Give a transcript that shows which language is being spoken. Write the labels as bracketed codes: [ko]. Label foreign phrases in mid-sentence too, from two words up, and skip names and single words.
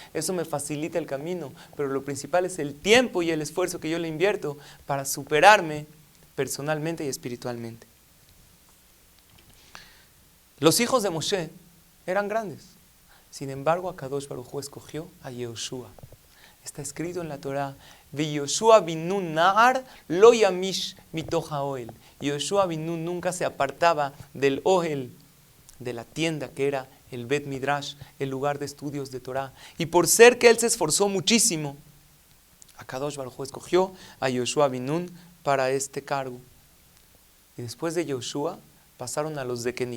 [es] Eso me facilita el camino, pero lo principal es el tiempo y el esfuerzo que yo le invierto para superarme personalmente y espiritualmente. Los hijos de Moshe eran grandes. Sin embargo, [he] הקדוש ברוך הוא [es] escogió a Yehoshua. Está escrito en la Torah: [he] יהושע בן נון נער לא ימיש מתוך האהל. [es] Yehoshua binun nunca se apartaba del ohel, de la tienda que era el Bet Midrash, el lugar de estudios de Torah. Y por ser que él se esforzó muchísimo, [he] הקדוש ברוך הוא [es] escogió a Yehoshua binun para este cargo. Y después de Yehoshua pasaron a los Zekenim.